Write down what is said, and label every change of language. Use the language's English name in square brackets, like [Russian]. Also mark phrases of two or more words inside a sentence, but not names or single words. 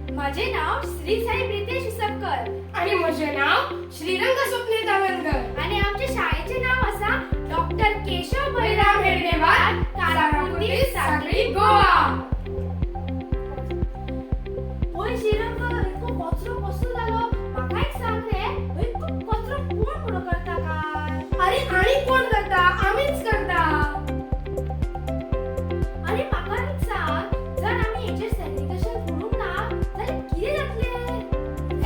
[Marathi] माझे नाव श्री साई प्रितेश उसपकर आणि माझे नाव श्रीरंग स्वप्नील दावणकर आणि आमच्या शाळेचे नाव असा डॉक्टर केशव बळीराम हेडगेवार कारापुर्ती सागरी गोवा. [Konkani] होय श्रीरंग इतको कचरो कसो जालो म्हाका एक सांग रे इतको कचरो कोण पुढं करता काय अरे आणि कोण करता आम्हीच करता. अरे म्हाका एक सांग जर आम्ही हेचेर सेग्रिगेशन करूंक ना जाल्यार कितें जातलें